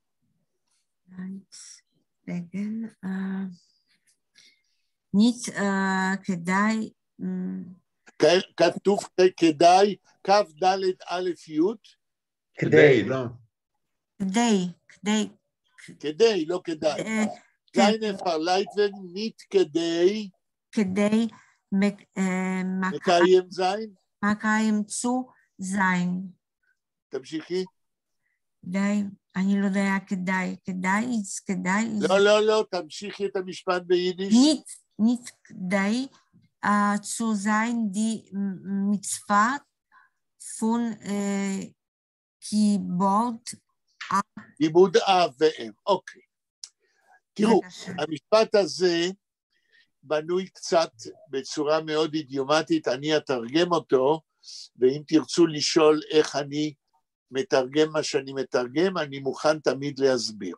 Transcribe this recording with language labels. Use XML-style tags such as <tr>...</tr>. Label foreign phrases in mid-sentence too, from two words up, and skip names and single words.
<yi>וגן, ניט כדאי...</yi> <he>כתוב כדאי, כף ד' א' י'? כדאי, לא. כדאי, לא כדאי.</he> <yi>זיינן פרלייטבן, ניט כדאי.</yi> <he>כדאי</he> <yi>מקיים זין? מקיים צו זין.</yi> <he>תמשיכי. כדאי, אני לא יודע כדאי. כדאי. לא, תמשיכי את המשפט ביידיש.</he> <yi>ניט כדאי צו זיין די מצוה פון</yi> <he>כיבוד אב ואם. אוקיי. תראו, המשפט הזה בנוי קצת בצורה מאוד אידיומטית, אני אתרגם אותו, ואם תרצו לשאול איך אני מתרגם מה שאני מתרגם, אני מוכן תמיד להסביר.</he>